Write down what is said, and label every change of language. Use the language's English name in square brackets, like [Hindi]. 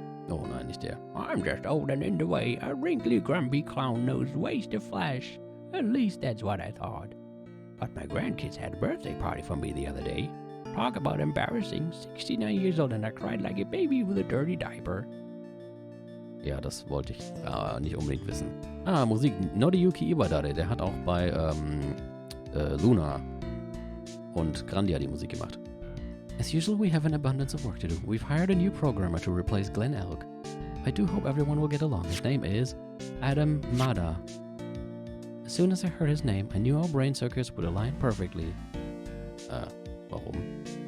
[German] Oh nein, nicht der. [English] I'm just old and in the way. A wrinkly, grumpy clown-nosed waste of flesh. At least that's what I thought. But my grandkids had a birthday party for me the other day. Talk about embarrassing. 69 years old and I cried like a baby with a dirty diaper. [German] Ja, das wollte ich nicht unbedingt wissen. Musik. Noriyuki Iwadare, der hat auch bei Luna und Grandia die Musik gemacht. [English] As usual, we have an abundance of work to do. We've hired a new programmer to replace Glenn Elk. I do hope everyone will get along. His name is Adam Mada. As soon as I heard his name, I knew our brain circuits would align perfectly. [German] Warum?